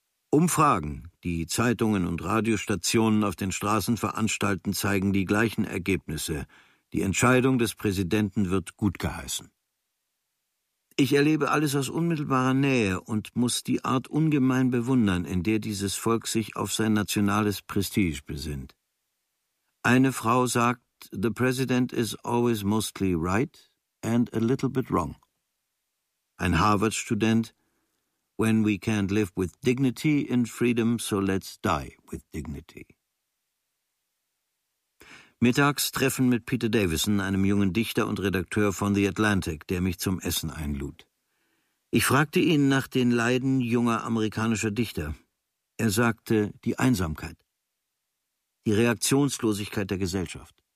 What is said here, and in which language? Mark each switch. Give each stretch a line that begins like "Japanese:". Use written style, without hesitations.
German: Umfragen, die Zeitungen und Radiostationen auf den Straßen veranstalten, zeigen die gleichen Ergebnisse. Die Entscheidung des Präsidenten wird gut geheißen. Ich erlebe alles aus unmittelbarer Nähe und muss die Art ungemein bewundern, in der dieses Volk sich auf sein nationales Prestige besinnt. Eine Frau sagt,
English: "The president is always mostly right and a little bit wrong."
German: Ein Harvard-Student:
English: "When we can't live with dignity in freedom, so let's die with dignity."
German: Mittags Treffen mit Peter Davison, einem jungen Dichter und Redakteur von The Atlantic, der mich zum Essen einlud. Ich fragte ihn nach den Leiden junger amerikanischer Dichter. Er sagte, die Einsamkeit, die Reaktionslosigkeit der Gesellschaft.